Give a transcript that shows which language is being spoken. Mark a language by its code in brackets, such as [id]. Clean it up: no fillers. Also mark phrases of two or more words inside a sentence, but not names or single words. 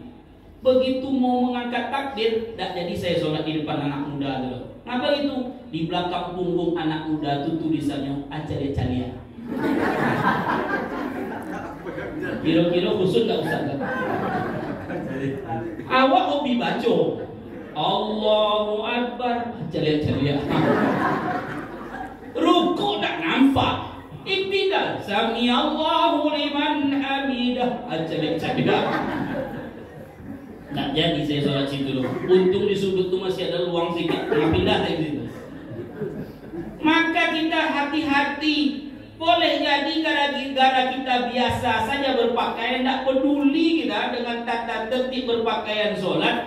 [id] Begitu mau mengangkat takbir, tak jadi saya sholat di depan anak muda dulu. Ngapa itu? Di belakang punggung anak muda itu tulisannya acalia-calia. Kira-kira khusus nggak usah kan? Awak hobi baca [ar] الله أكبر [id] acalia-calia. Ruku tak nampak. Iktidal [ar] سمع الله لمن حمده [id] acalia-calia. Tak jadi saya sholat situ dulu. Untung di sudut tu masih ada ruang sedikit. Pindah dari situ. Maka kita hati-hati. Boleh jadi gara-gara kita biasa saja berpakaian, tak peduli kita dengan tata tertib berpakaian sholat.